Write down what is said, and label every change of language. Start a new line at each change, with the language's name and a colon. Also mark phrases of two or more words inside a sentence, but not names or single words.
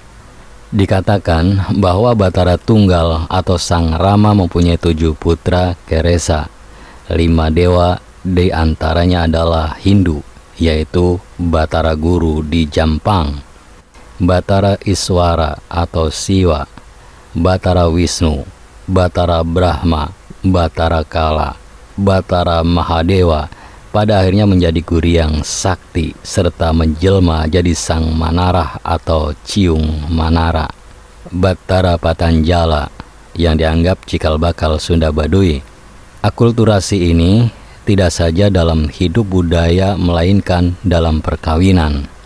Indonesian: Dikatakan bahwa Batara Tunggal atau Sang Rama mempunyai 7 putra Keresa. 5 dewa di antaranya adalah Hindu, yaitu Batara Guru di Jampang, Batara Iswara atau Siwa, Batara Wisnu, Batara Brahma, Batara Kala, Batara Mahadewa, pada akhirnya menjadi guru yang sakti serta menjelma jadi sang Manarah atau Ciung Manara, Battara Patanjala, yang dianggap cikal bakal Sunda Baduy. Akulturasi ini tidak saja dalam hidup budaya melainkan dalam perkawinan.